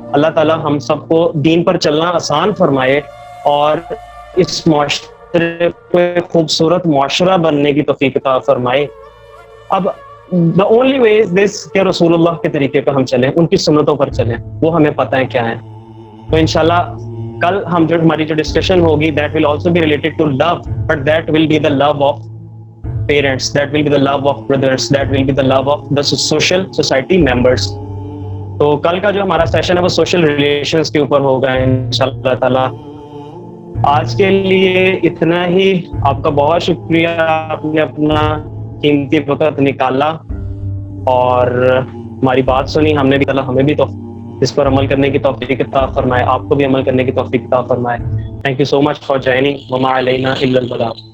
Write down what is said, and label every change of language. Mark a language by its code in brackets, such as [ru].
[ur] اللہ تعالیٰ ہم سب کو دین پر چلنا آسان فرمائے اور اس معاشرے کو ایک خوبصورت معاشرہ بننے کی توفیق عطا فرمائے. اب [en] the only way is this [ur] کہ رسول اللہ کے طریقے پہ ہم چلیں, ان کی سنتوں پر چلیں, وہ ہمیں پتہ ہے کیا ہے. تو انشاءاللہ کل ہماری جو ڈسکشن ہوگی [en] that will also be related to love, but that will be the love of parents, that will be the love of brothers, that will be the love of the social society members. [ur] تو کل کا جو ہمارا session ہے وہ social relations کے اوپر ہوگا انشاءاللہ تعالی. آج کے لیے اتنا ہی. آپ کا بہت شکریہ, آپ نے اپنا قیمتی وقت نکالا اور ہماری بات سنی. ہم نے بھی اللہ ہمیں بھی تو اس پر عمل کرنے کی توفیق عطا فرمائے, آپ کو بھی عمل کرنے کی توفیق عطا فرمائے. [en] Thank you so much for joining. [ar] وما علینا الا البلاغ.